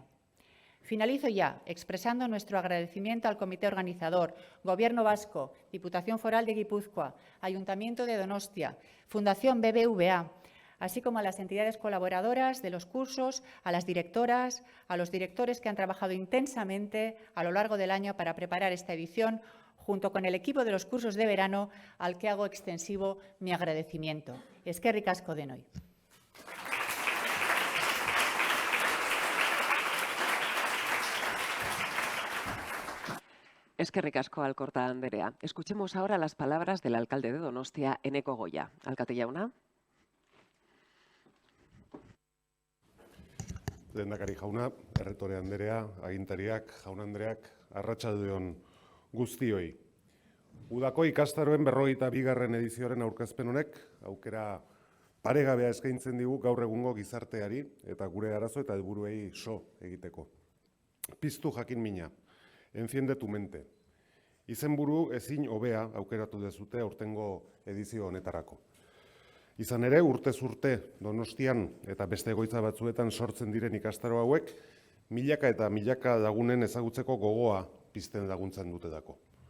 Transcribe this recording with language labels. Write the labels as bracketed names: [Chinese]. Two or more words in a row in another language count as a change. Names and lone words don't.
[Spanish] Finalizo ya expresando nuestro agradecimiento al Comité Organizador, Gobierno Vasco, Diputación Foral de Guipúzcoa, Ayuntamiento de Donostia, Fundación BBVA, así como a las entidades colaboradoras de los cursos, a las directoras, a los directores que han trabajado intensamente a lo largo del año para preparar esta edición, junto con el equipo de los cursos de verano, al que hago extensivo mi agradecimiento. [Basque] Eskerrik asko denoi. Eskerrik asko Alkorta Andrea. [Spanish] Escuchemos ahora las palabras del alcalde de Donostia, Eneko Goya. [Basque] Alkate jauna. Lehendakari jauna, erretore Andrea, agintariak, jaun Andreak, arratsaldeon guztioi. Udako ikastaroen 42. edizioaren aurkezpen honek aukera paregabea eskaintzen digu gaur egungo gizarteari eta gure arazo eta helburuei so egiteko. Piztu jakin mina, [Spanish] enciende tu mente. [Basque] Izenburu ezin hobea aukeratu dezute aurtengo edizio honetarako. Izan ere, urtez urte Donostian eta beste egoitza batzuetan sortzen diren ikastaro hauek, milaka eta milaka lagunen ezagutzeko gogoa pizten laguntzen dutelako.